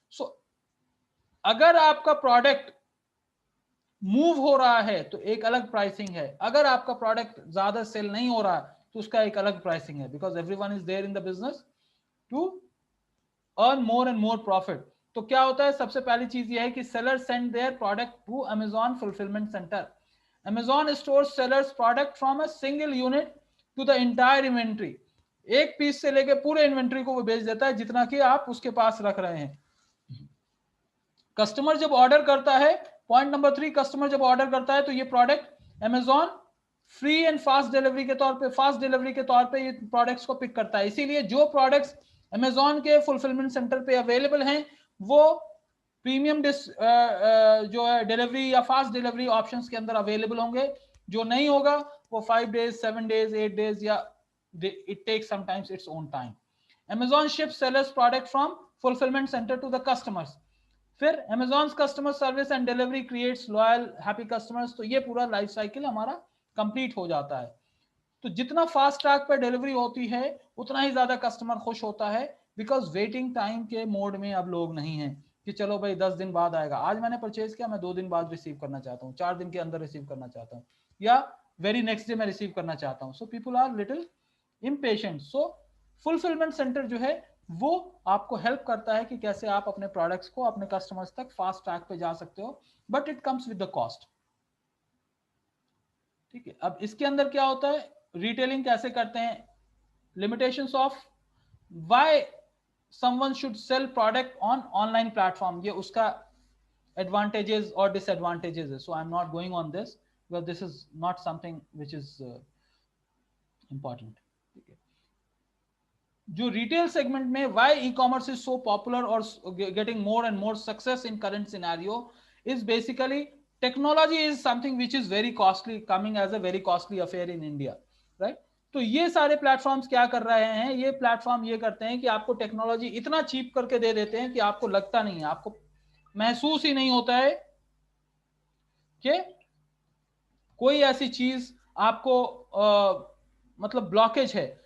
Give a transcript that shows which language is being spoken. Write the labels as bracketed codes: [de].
[hi] सो अगर आपका product move हो रहा है तो एक अलग प्राइसिंग है, अगर आपका प्रोडक्ट ज्यादा सेल नहीं हो रहा है तो उसका एक अलग प्राइसिंग है, [en] Because everyone is there in the business to earn more and more profit. [hi] तो क्या होता है, सबसे पहली चीज ये है कि seller send their product to Amazon fulfilment centre. [en] Amazon stores sellers product from a single unit to the entire inventory। [hi] एक पीस से लेके पूरे इन्वेंट्री को वो बेच देता है जितना कि आप उसके पास रख रहे हैं। कस्टमर जब ऑर्डर करता है, पॉइंट नंबर 3, कस्टमर जब ऑर्डर करता है तो ये product Amazon free and fast delivery के तौर पे ये प्रोडक्ट्स को पिक करता है। इसीलिए जो प्रोडक्ट्स Amazon के फुलफिलमेंट सेंटर पे अवेलेबल हैं वो प्रीमियम जो है डिलीवरी या फास्ट डिलीवरी ऑप्शंस के अंदर अवेलेबल होंगे। जो नहीं होगा वो 5 days, 7 days, 8 days या [en] it takes sometimes its own time। Amazon ships sellers product from fulfillment center to the customers। फिर Amazon's customer service and delivery creates loyal happy customers। [hi] तो ये पूरा लाइफ साइकिल हमारा कंप्लीट हो जाता है। तो जितना फास्ट ट्रैक पर डिलीवरी होती है उतना ही ज्यादा कस्टमर खुश होता है, बिकॉज वेटिंग टाइम के मोड में अब लोग नहीं है कि चलो भाई 10 दिन बाद आएगा, आज मैंने परचेज किया, मैं 2 दिन बाद रिसीव करना चाहता हूँ, 4 दिन के अंदर रिसीव करना चाहता हूँ, या वेरी नेक्स्ट डे मैं रिसीव करना चाहता हूँ। [en] So people are little impatient. [hi] So fulfilment centre जो है वो आपको हेल्प करता है कि कैसे आप अपने प्रोडक्ट्स को अपने कस्टमर्स तक फास्ट ट्रैक पे जा सकते हो, [en] But it comes with the cost. [hi] ठीक है, अब इसके अंदर क्या होता है, रिटेलिंग कैसे करते हैं, limitations of why someone should sell product on online platform, ये उसका advantages or disadvantages है, [en] so I'm not going on this because this is not something which is important। [hi] ठीक है, जो रिटेल सेगमेंट में [en] why e-commerce is so popular or getting more and more success in current scenario is basically technology is something which is very costly, coming as a very costly affair in India, right? [hi] तो ये सारे platforms क्या कर रहे हैं, ये platform ये करते हैं कि आपको टेक्नोलॉजी इतना चीप करके दे देते हैं कि आपको लगता नहीं है, आपको महसूस ही नहीं होता है कि कोई ऐसी चीज आपको मतलब ब्लॉकेज है।